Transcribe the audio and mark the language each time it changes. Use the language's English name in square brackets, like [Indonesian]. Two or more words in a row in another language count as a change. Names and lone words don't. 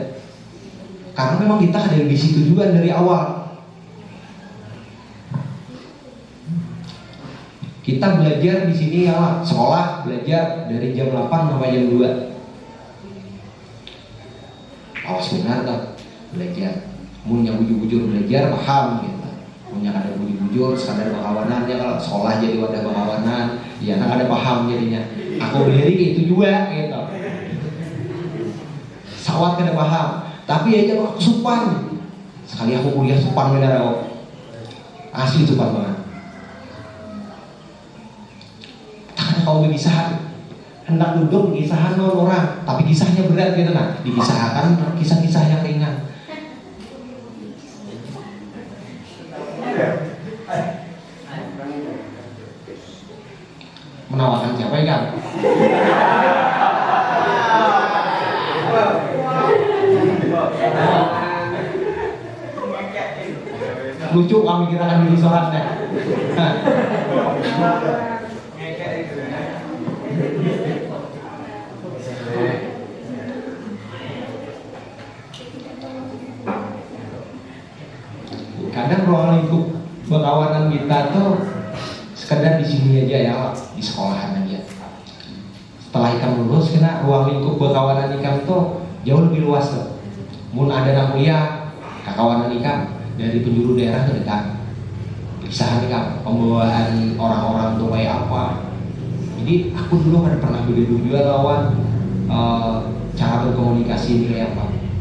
[Indonesian] Karena memang kita ada di situ juga dari awal. Kita belajar di sini ya, sekolah belajar dari jam 8 sampai jam 2. Awas benar tak belajar. [Banjar] Mun yang bujur-bujur belajar paham gitu. Mun yang ada bujur-bujur sekadar bakawanan ya, kalau sekolah jadi wadah bakawanan, ya kan ada paham jadinya. Aku berdiri itu juga gitu. Sawat kada paham, tapi aja aku supan. Sekali aku kuliah supan benar aku. Asli supan banget. [Indonesian] Kau berkisah, hendak duduk berkisah orang, tapi kisahnya berat gitu nah, dikisahkan kisah-kisah yang ringan. Menawarkan siapa ya kan? Lucu kami kirakan diri sholatnya. Kadang ruang lingkup berkawanan kita tuh sekedar di sini aja ya, di sekolahan aja. [Banjar] Setelah ikam lulus, kena ruang lingkup berkawanan ikam tuh jauh lebih luas tuh. Mun ada anak kuliah, kakawanan ikam dari penjuru daerah ke dekat. Bisa ikam pembawaan orang-orang tuh kayak apa. [Indonesian] Jadi aku dulu kan pernah begitu juga lawan cara berkomunikasi ini kayak apa.